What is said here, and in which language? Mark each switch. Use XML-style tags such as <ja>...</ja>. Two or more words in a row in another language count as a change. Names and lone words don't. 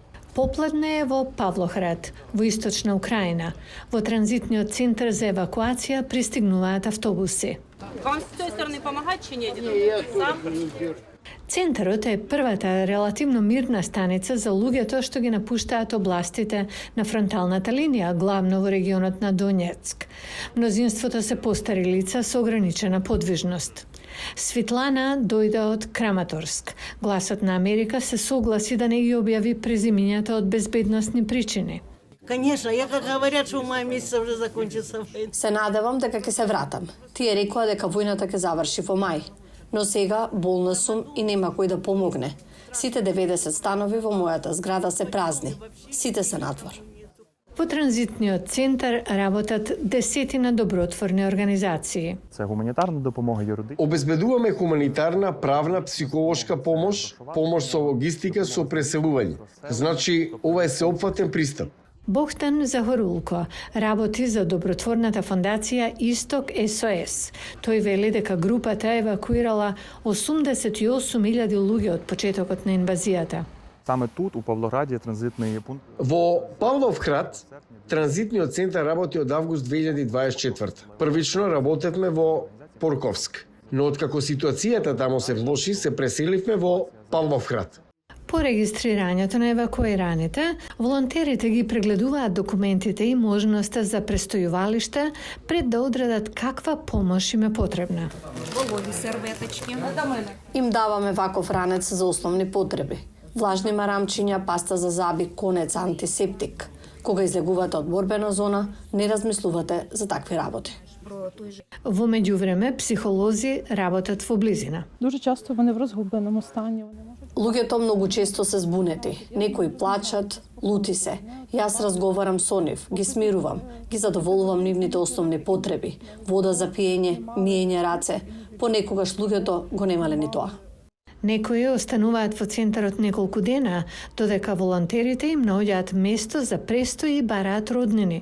<mk>Попладне е во Павлоград, во источна Украина. Во транзитниот центар за евакуација пристигнуваат автобуси.</mk> <ru>Вам с той стороны помогать чи нет? Сам?</ru> <mk>Центарот е првата релативно мирна станица за луѓето што ги напуштаат областите на фронталната линија, главно во регионот на Донецк. Мнозинството се постари лица со ограничена подвижност. Светлана дојде од Краматорск. Гласот на Америка се согласи да не ги објави презимињата од безбедносни причини.</mk> <ru>Конечно, ја как говорят, што мај месец уже закончится војна.</ru> <mk>Се надевам дека ќе се вратам. Тие рекоа дека војната ќе заврши во мај. Но сега болна сум и нема кој да помогне. Сите 90 станови во мојата зграда се празни. Сите се надвор. Во транзитниот центар работат десетина добротворни организации.</mk> <uk>Це гуманітарна допомога юридична.</uk> <mk>Обезбедуваме хуманитарна, правна, психолошка помош, помош со логистика со преселување. Значи, ова е сеопфатен пристап. Богдан Захорулко работи за добротворната фондација Исток СОС. Тој вели дека групата евакуирала 88.000 луѓе од почетокот на инвазијата.</mk> <uk>Саме тут, у Павлограді, транзитний пункт.</uk> <mk>Во Павловград, транзитниот центар работи од август 2024. Првично работевме во Порковск, но откако ситуацијата тамо се влоши, се преселивме во Павловград. По регистрирањето на евакуираните, волонтерите ги прегледуваат документите и можноста за престојувалиште пред да одредат каква помош им е потребна.</mk> <uk>Вологи серветочки.</uk> <mk>Им даваме ваков ранец за основни потреби. Влажни марамчиња, паста за заби, конец, антисептик. Кога излегувате од борбена зона, не размислувате за такви работи. Во меѓувреме, психолози работат во близина.</mk> <uk>Дуже часто вони в розгубленому стані.</uk> <mk>Луѓето многу често се збунети. Некои плачат, лути се. Јас разговарам со нив, ги смирувам, ги задоволувам нивните основни потреби. Вода за пиење, миење раце. Понекогаш луѓето го немале ни тоа. Некои остануваат во центарот неколку дена, додека волонтерите им наоѓаат место за престој и бараат роднини.</mk>